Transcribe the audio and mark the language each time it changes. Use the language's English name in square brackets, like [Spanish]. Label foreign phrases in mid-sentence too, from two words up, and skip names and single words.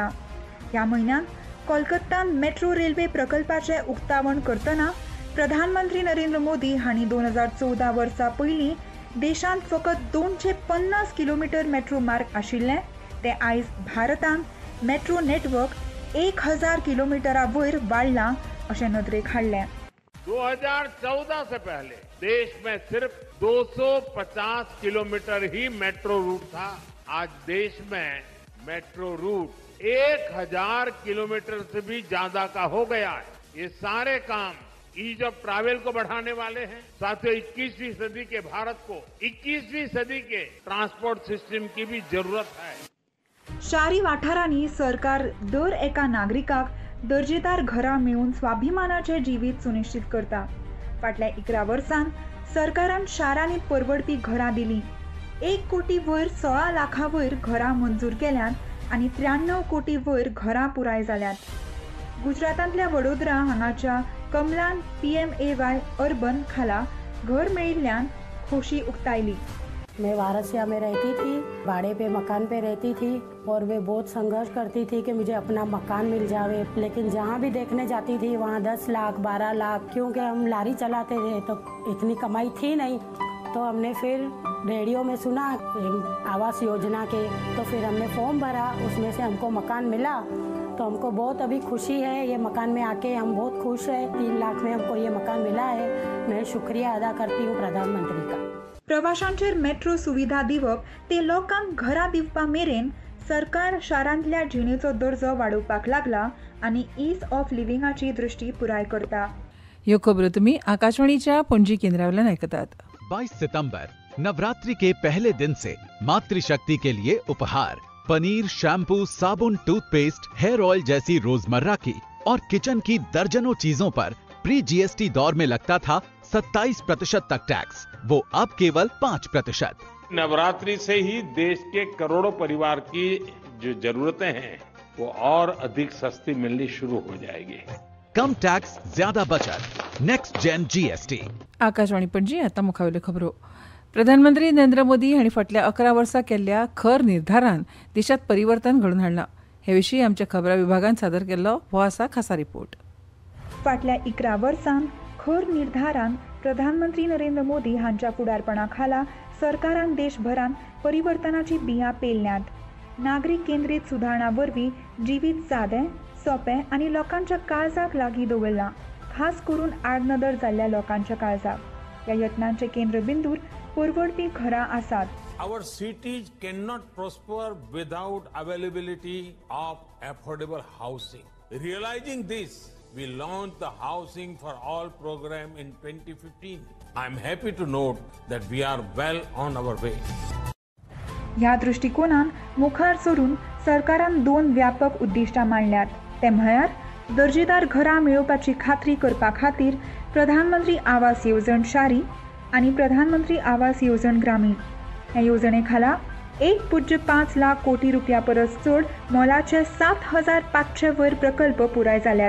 [Konkani] ह्या म्हयन्यात कोलकात्तान मेट्रो रेल्वे प्रकल्पाचें उक्तावण करतना प्रधानमंत्री नरेंद्र मोदी हांणी 2014 वर्सा पयलीं देशांत फकत 250 किलोमीटर मेट्रो मार्ग आशिल्ले ते आयज भारतांत मेट्रो नेटवर्क 1000 किलोमीटरा वयर वाडलां अशें नदरेक हाडलें. [Hindi] 2014 से पहले देश में सिर्फ 250 किलोमीटर ही मेट्रो रूट था. आज देश में मेट्रो रूट 1000 किलोमीटर से भी ज्यादा का हो गया है. ये सारे काम [English] ease of travel [Hindi] को बढ़ाने वाले हैं. साथियों, 21वीं सदी के भारत को 21वीं सदी के [English] transport system [Hindi] की भी जरूरत है. [Konkani] शारी वाठारांनी सरकार दर एका नागरिकाक दर्जेदार घरां मेळून स्वाभिमानाचें जिवीत सुनिश्चित करता. फाटल्या 11 वर्सांत सरकारान शारांनी परवडपी घरां दिलीं. 1 कोटी वयर 16 लाखां वयर घरां मंजूर केल्यात आनी 93 कोटी वयर घरां पुराय जाल्यात. गुजरातांतल्या वडोदरा हांगाच्या कमलान PMAY अर्बन खाला घर मेळिल्ल्यान खोशी उक्तायली. [Hindi] मैं वारसिया में रहती थी, भाड़े पे मकान पे रहती थी और मैं बहुत संघर्ष करती थी कि मुझे अपना मकान मिल जावे। लेकिन जहाँ भी देखने जाती थी वहाँ 10 लाख 12 लाख, क्योंकि हम लारी चलाते थे तो इतनी कमाई थी नहीं। तो हमने फिर रेडियो में सुना आवास योजना के, तो फिर हमने फॉर्म भरा, उसमें से हमको मकान मिला। तो हमको बहुत अभी खुशी है, ये मकान में आके हम बहुत खुश हैं। 3 लाख में हमको ये मकान मिला है। मैं शुक्रिया अदा करती हूँ प्रधानमंत्री का। [Konkani] प्रवाशांचेर मेट्रो सुविधा दिवप ते लोकांक घरा दिवपा मेरेन सरकार शारांतल्या जिणेचो दर्जो वाडोवपाक लागला आनी [English] ease of livingाची [Konkani] दृष्टी पुराय करता। ह्यो खबरो तुमी आकाशवाणीच्या पणजी केंद्रावयल्यान आयकतात। [Hindi] 22 सितंबर नवरात्रि के पहले दिन से मातृशक्ति के लिए उपहार पनीर, शैम्पू, साबुन, टूथपेस्ट, [English] hair oil [Hindi] जैसी रोजमर्रा की और किचन की दर्जनों चीजों पर प्री जीएसटी दौर में लगता था 27% तक टैक्स, वो अब केवल 5%। नवरात्रि से ही देश के करोड़ों परिवार की जो जरूरतें हैं वो और अधिक सस्ती मिलनी शुरू हो जाएगी। कम टैक्स, ज्यादा बचत, [English] next gen GST. [Konkani] आकाशवाणी पणजी आता मुखावेल्यो खबरो। प्रधानमंत्री नरेंद्र मोदी हांणी फाटल्या 11 वर्सां केल्ल्या खर निर्धारान देशात परिवर्तन घडून हाडलां। हे विशीं आमच्या खबरां विभागान सादर केल्लो हो आसा खासा रिपोर्ट। फाटल्या 11 वर्सांत खर निर्धारान प्रधानमंत्री नरेंद्र मोदी हांच्या फुडारपणा खाला सरकारान देशभरात परिवर्तनाची बियां पेलल्यात। नागरीक केंद्रीत सुदारणा वरवीं जिवीत सादें, सोपें आनी लोकांच्या काळजाक लागीं दवरलां, खास करून आडनदर जाल्ल्या लोकांच्या काळजाक। ह्या यत्नांचे केंद्रबिंदूर परवडपी घरां आसात। [English] Our cities cannot prosper without availability of affordable housing. Realizing this, we launched the Housing for All program in 2015. I am happy to note that we are well on our way. [Konkani] ह्या दृष्टिकोनान मुखार सरून सरकारान 2 व्यापक उद्दिष्टां मांडल्यात। ते म्हळ्यार दर्जेदार घरां मेळोवपाची खात्री करपा खातीर प्रधानमंत्री आवास येवजण शारी आनी प्रधानमंत्री आवास येवजण ग्रामीण। ह्या येवजणे खाला 1.5 लाख कोटी रुपया परस चड मोलाचे 7,500 वयर प्रकल्प पुराय जाल्यात।